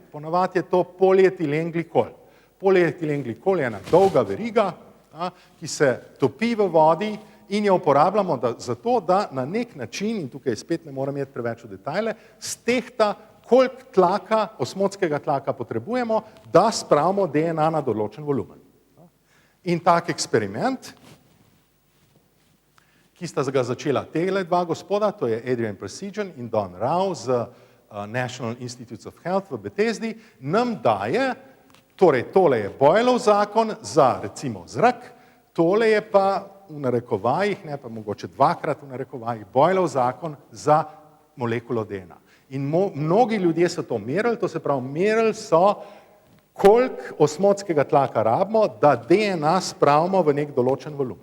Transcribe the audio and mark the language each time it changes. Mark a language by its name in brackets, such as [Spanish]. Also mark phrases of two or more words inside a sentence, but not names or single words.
[Slovenian] Ponavadi je to polietilenglikol. Polietilenglikol je ena dolga veriga, ki se topi v vodi in jo uporabljamo zato, da na nek način, in tukaj spet ne moram iti preveč v detajle, stehta, koliko tlaka, osmotskega tlaka potrebujemo, da spravimo DNA na določen volumen. In tak eksperiment, ki sta ga začela tele dva gospoda, to je Adrian Precision in Don Rao z [English] National Institutes of Health [Slovenian] v Bethesdi, nam daje, torej tole je Boylov zakon za recimo zrak, tole je pa v narekovajih, ne pa mogoče dvakrat v narekovajih, Boylov zakon za molekulo DNA. In mnogi ljudje so to merili, to se pravi, merili so, koliko osmotskega tlaka rabimo, da DNA spravimo v nek določen volumen.